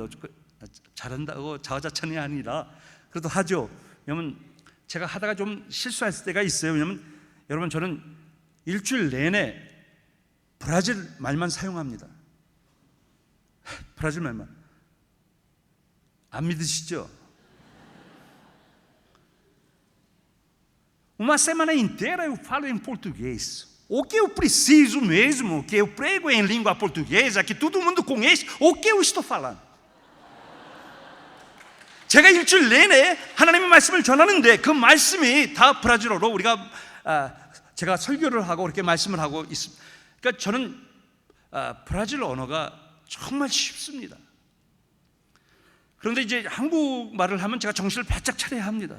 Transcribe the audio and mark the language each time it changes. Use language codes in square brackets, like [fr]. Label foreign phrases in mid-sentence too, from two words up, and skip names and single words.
[ko] 잘한다고 자화자찬이 아니라 그래도 하죠. 왜냐면 제가 하다가 좀 실수할 때가 있어요. 왜냐면 여러분, 저는 일주일 내내 브라질 말만 사용합니다. 브라질 말만. 안 믿으시죠? [pt] Uma semana inteira eu falo em português. O que eu preciso mesmo, que eu prego em língua portuguesa, que todo mundo conhece, o que eu estou falando? [ko] 제가 일주일 내내 하나님의 말씀을 전하는데 그 말씀이 다 브라질어로 우리가 제가 설교를 하고 이렇게 말씀을 하고 있습니다. 그러니까 저는 브라질 언어가 정말 쉽습니다. 그런데 이제 한국말을 하면 제가 정신을 바짝 차려야 합니다.